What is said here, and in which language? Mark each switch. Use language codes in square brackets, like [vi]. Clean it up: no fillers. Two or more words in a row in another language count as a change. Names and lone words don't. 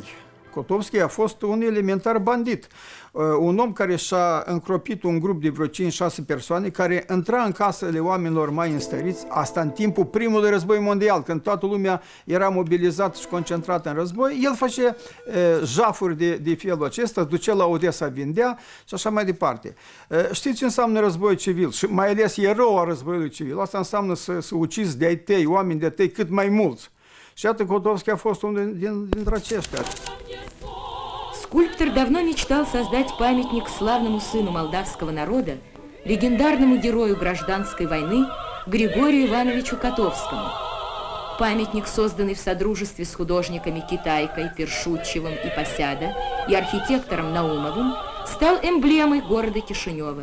[ro] Kotovski a fost un elementar bandit. Un om care și-a încropit un grup de vreo 5-6 persoane, care intra în casele oamenilor mai înstăriți, asta în timpul primului război mondial, când toată lumea era mobilizată și concentrată în război, el face jafuri de felul acesta, ducea la Odessa, vindea și așa mai departe. Știți ce înseamnă război civil? Și mai ales erou a războiului civil. Asta înseamnă să ucizi de-ai tăi, oameni de tăi, cât mai mulți. Și iată, Kotovski a fost unul dintre aceștia. [ru] Скульптор давно мечтал создать памятник славному сыну молдавского народа, легендарному герою гражданской войны Григорию Ивановичу Котовскому. Памятник, созданный в содружестве с художниками Китайкой, Першутчевым и Посяда и архитектором Наумовым, стал эмблемой города Кишинева.